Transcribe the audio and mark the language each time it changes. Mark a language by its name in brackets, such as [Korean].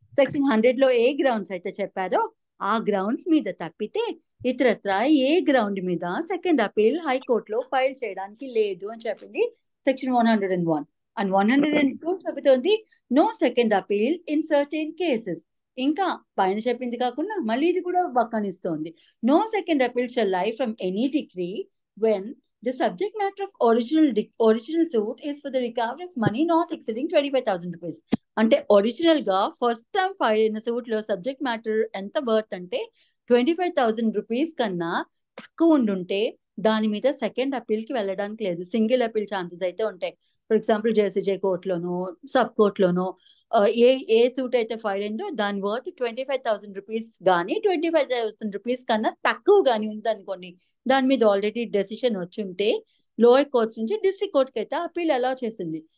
[Telugu] Section 100 లో ఏ grounds అయితే చెప్పారో ఆ గ్రౌండ్స్ మీద తప్పితే ఇతరత్ర ఏ గ్రౌండ్ మీద సెకండ్ అపీల్ హైకోర్టులో ఫైల్ చేయడానికి లేదు అని చెప్పింది సెక్షన్ 101. [English] and 102 [Telugu] చెబుతోంది [English] No second appeal in certain cases. [Telugu] ఇంకా పైన చెప్పింది కాకుండా మళ్ళీ ఇది కూడా వక్కనిస్తోంది. [English] No second appeal shall lie from any degree when the subject matter of original suit is for the recovery of money not exceeding 25,000 rupees. [Telugu] అంటే ఒరిజినల్ గా ఫస్ట్ టైం ఫైల్ అయిన సూట్ లో సబ్జెక్ట్ మ్యాటర్ ఎంత వర్త్ అంటే 25,000 rupees కన్నా తక్కువ ఉండుంటే దాని మీద సెకండ్ అపీల్ కి వెళ్ళడానికి లేదు. సింగిల్ అపీల్ ఛాన్సెస్ అయితే ఉంటాయి. For example JCJ కోర్టులోనో sub కోర్టులోనో ఏ suit అయితే ఫైల్ అయిందో దాని వర్త్ 25,000 రూపీస్ కానీ 25,000 రూపీస్ కన్నా తక్కువ కానీ ఉందనుకోండి, దాని మీద ఆల్రెడీ డెసిషన్ వచ్చి ఉంటే లోయర్ కోర్ట్స్ నుంచి డిస్ట్రిక్ట్ కోర్టుకి అయితే అపీల్ అలౌ చేసింది.